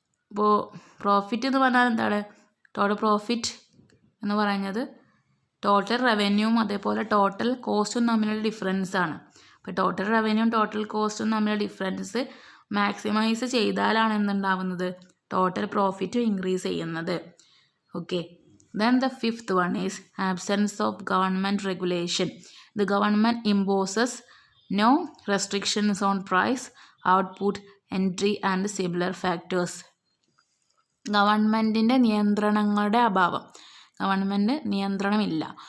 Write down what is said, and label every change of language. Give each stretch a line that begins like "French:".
Malayalam: അപ്പോൾ പ്രോഫിറ്റ് എന്ന് പറഞ്ഞാൽ എന്താണ്? ടോട്ടൽ പ്രോഫിറ്റ് എന്ന് പറയുന്നത് ടോട്ടൽ റവന്യൂവും അതേപോലെ ടോട്ടൽ കോസ്റ്റും തമ്മിലുള്ള ഡിഫറൻസ് ആണ്. അപ്പോൾ ടോട്ടൽ റവന്യൂവും ടോട്ടൽ കോസ്റ്റും തമ്മിലുള്ള ഡിഫറൻസ് മാക്സിമൈസ് ചെയ്താലാണ് എന്തുണ്ടാവുന്നത്? ടോട്ടൽ പ്രോഫിറ്റ് ഇൻക്രീസ് ചെയ്യുന്നത്. Okay.
English: Then the fifth one is absence of government regulation. The government imposes no restrictions on price, output, entry and similar factors.
Malayalam: ഗവൺമെൻറ്റിൻ്റെ നിയന്ത്രണങ്ങളുടെ അഭാവം. ഗവൺമെൻറ് നിയന്ത്രണമില്ല.